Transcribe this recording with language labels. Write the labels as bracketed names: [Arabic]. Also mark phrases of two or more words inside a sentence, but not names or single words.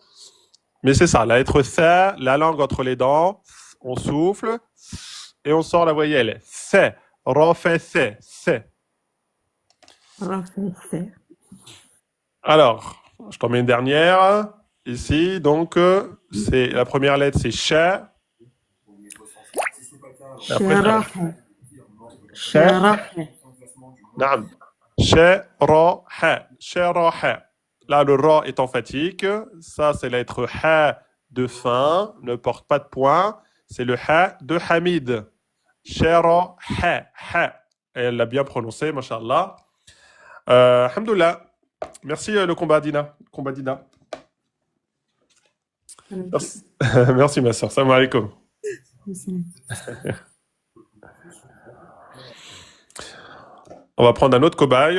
[French] Mais c'est ça, la lettre C, la langue entre les dents, on souffle et on sort la voyelle. C, refait C, C. Rafes. Alors, je t'en mets une dernière. Ici, donc, c'est la première lettre, c'est Ch. Et après, t'as la Sharahe. Ch. Sharahe. [Arabic] نعم. شرحه. شرحه. [French] Là, le ra est emphatique. Ça, c'est la lettre ha de fin, ne porte pas de point. C'est le ha de Hamid. Sharaha. Ha. Et elle l'a bien prononcé, mashallah. Alhamdoulilah. Merci le combat Dina. Combat Dina. Merci, Merci ma soeur. [Arabic] سلام عليكم. [French] On va prendre un autre cobaye.